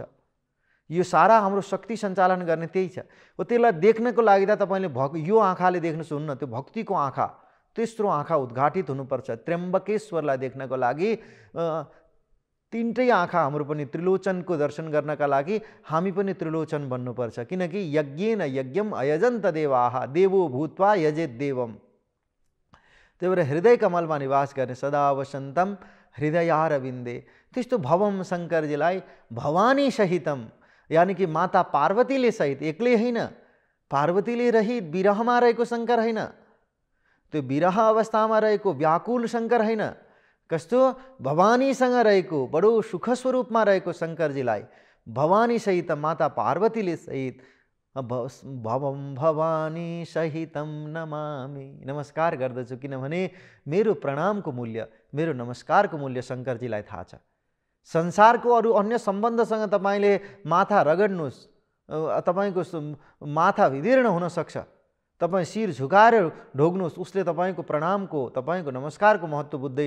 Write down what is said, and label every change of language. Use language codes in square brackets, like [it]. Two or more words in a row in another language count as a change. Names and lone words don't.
[ne] यो सारा हाम्रो शक्ति सञ्चालन गर्ने त्यही छ। हो त्यसलाई देख्नको लागि त तपाईँले यो आँखाले देख्नुहोस् हुन्न, त्यो भक्तिको आँखा, तेस्रो आँखा उद्घाटित हुनुपर्छ। त्र्यम्बकेश्वरलाई देख्नको लागि तिनटै आँखा हाम्रो पनि त्रिलोचनको दर्शन गर्नका लागि हामी पनि त्रिलोचन बन्नुपर्छ। [sa] किनकि यज्ञेन यज्ञम अयजन्त देवाः देवो भूत्वा यजेत देवम। [ne] त्यही भएर हृदय कमलमा निवास गर्ने [sa] सदा वसन्तम हृदयारविन्दे। [ne] त्यस्तो भवम शङ्करजीलाई [sa] भवानी सहितम, [ne] यानि कि माता पार्वतीले सहित, एक्लै होइन, पार्वतीले रहित विरहमा रहेको शङ्कर होइन, त्यो विरह अवस्थामा रहेको व्याकुल शङ्कर होइन, कस्तो भवानीसँग रहेको बडो सुख स्वरूपमा रहेको शङ्करजीलाई भवानी सहित माता पार्वतीले सहित [sa] भवम भवानी सहितम नमामि, [ne] नमस्कार गर्दछु। किनभने मेरो प्रणामको मूल्य, मेरो नमस्कारको मूल्य शङ्करजीलाई थाहा छ। संसारको अरू अन्य सम्बन्धसँग तपाईँले माथा रगड्नुहोस्, तपाईँको माथा विदीर्ण हुनसक्छ, तपाईँ शिर झुकाएर ढोग्नुहोस्, उसले तपाईँको प्रणामको, तपाईँको नमस्कारको महत्त्व बुझ्दैन।